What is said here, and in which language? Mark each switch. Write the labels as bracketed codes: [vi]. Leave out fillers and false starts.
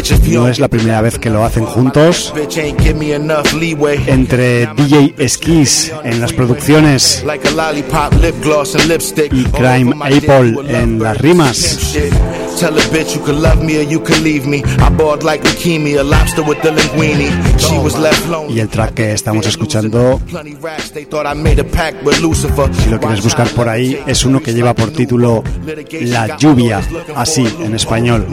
[es] No es la primera vez que lo hacen juntos. Entre DJ Esquiz en las producciones y Crime Apple en las rimas. [en] Tell a bitch you could love me or you could leave me. I bought like leukemia, lobster with the linguine. She was left lonely. [es] Y el track que estamos escuchando, si lo quieres buscar por ahí, es uno que lleva por título La Lluvia, así en español.